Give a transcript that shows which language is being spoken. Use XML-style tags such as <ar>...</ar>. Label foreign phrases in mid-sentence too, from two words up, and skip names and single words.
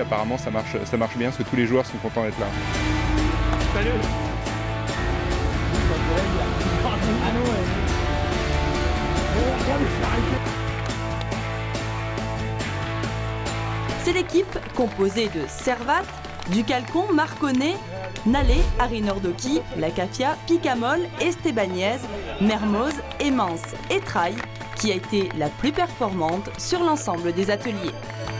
<fr>Apparemment ça marche bien parce que tous les joueurs sont contents d'être là. Salut. C'est l'équipe composée de Servat, Ducalcon, Marconnet, Nallet, Arinordoki, Lacafia, Picamol, Estebanez, Mermoz, Emmans et Traille qui a été la plus performante sur l'ensemble des ateliers.</fr>